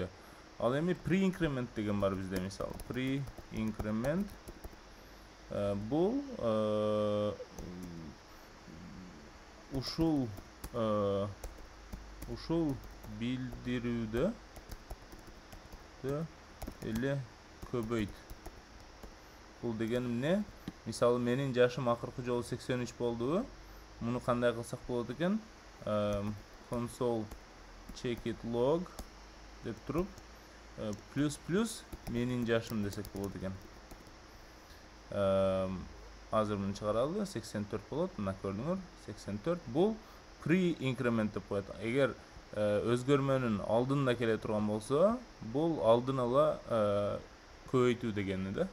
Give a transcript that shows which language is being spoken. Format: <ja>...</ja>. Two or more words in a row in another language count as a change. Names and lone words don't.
<ky>Ал эми pre-increment деген бар бизде мисалы. Pre-increment бұл ушул билдирүүдө эле көбөйт. Бұл деген эмне? Мисалы менин жашым акыркы жолу 83 болду. Муну кандай кылсак болот экен?</ky> <en>Console check it log</en> <ky>деп туруп плюс менин жашым десек болот экен. Азыр муну чыгаралы, 84 болот. Мына көрдүңөр, 84. Бул pre-increment деп коет. Эгер өзгөрмөнүн алдында келе турган болсо, бул алдын ала көбөйтүү дегени да.</ky>